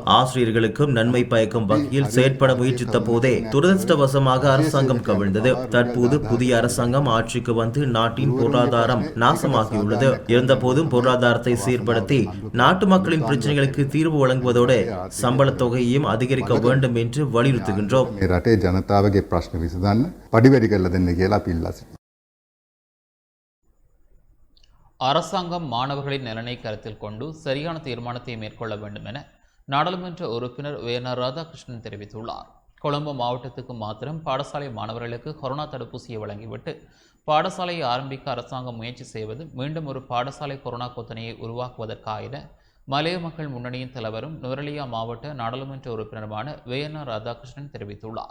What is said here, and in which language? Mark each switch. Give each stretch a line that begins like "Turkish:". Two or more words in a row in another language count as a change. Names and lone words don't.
Tamil: ஆசிரியர்களுக்கும் நன்மை பயக்கும் வகையில் செயற்பட முயற்சித்த போதே துரதிருஷ்டவசமாக அரசாங்கம் கவிழ்ந்தது. தற்போது புதிய அரசாங்கம் ஆட்சிக்கு வந்து நாட்டின் பொருளாதாரம் நாசமாகியுள்ளது. இருந்தபோதும் பொருளாதாரத்தை சீர்படுத்தி நாட்டு மக்களின் பிரச்சனைகளுக்கு தீர்வு வழங்குவதோடு சம்பள தொகையையும் அதிகரிக்க வேண்டும் என்று வலியுறுத்துகின்றோம்.
Sinhala: මේ රටේ ජනතාවගේ ප්‍රශ්න විසඳන්න පඩි වැඩි කරලා දෙන්න කියලා අපි ඉල්ලා සිටිනවා.
Tamil: அரசாங்கம் மாணவர்களின் நலனை கருத்தில் கொண்டு சரியான தீர்மானத்தை மேற்கொள்ள வேண்டும் என நாடாளுமன்ற உறுப்பினர் வேணர் ராதாகிருஷ்ணன் தெரிவித்துள்ளார். கொழும்பு மாவட்டத்துக்கு மாத்திரம் பாடசாலை மாணவர்களுக்கு கொரோனா தடுப்பூசியை வழங்கிவிட்டு பாடசாலையை ஆரம்பிக்க அரசாங்கம் முயற்சி செய்வது மீண்டும் ஒரு பாடசாலை கொரோனா கொத்தனையை உருவாக்குவதற்காக என மலைய மக்கள் முன்னணியின் தலைவரும் நுவரெலியா மாவட்ட நாடாளுமன்ற உறுப்பினருமான வேணர் ராதாகிருஷ்ணன் தெரிவித்துள்ளார்.